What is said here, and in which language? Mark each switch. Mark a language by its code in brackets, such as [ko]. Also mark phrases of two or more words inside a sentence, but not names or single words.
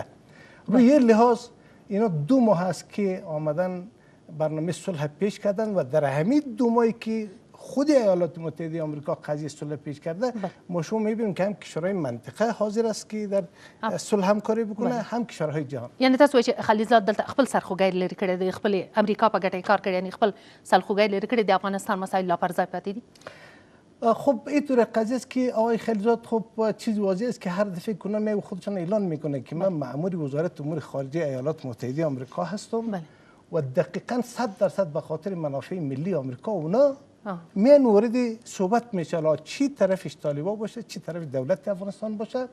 [fa] روی یه لحاظ اینا 2 ماه هست که آمدن برنامه صلح پیش کردن و در همین 2 ماهی که خود ایالات متحده آمریکا قضیه صلح پیش کرده، ما شما میبینیم که هم کشورهای منطقه حاضر است که در صلح همکاری بکنه، هم کشورهای جهان. [ps] یعنی تاسو چې خلیزات دلته خپل سرخوږی لري کړی دی، خپل امریکا په ګټه کار کړی، یعنی خپل سرخوږی لري کړی د افغانستان مسایل لا پر ځای پاتې دي. [fa] خب اینطور قضیه است که آقای خلیزات خب چیز واضح است که هر دفعه کنه می خودشان اعلان میکنه که من مأمور وزارت امور خارجه ایالات متحده آمریکا هستم و دقیقاً 100% به خاطر منافع ملی آمریکا اونا میان وارد صحبت میشه، چی طرفش طالبان باشه چی طرف دولت افغانستان باشه.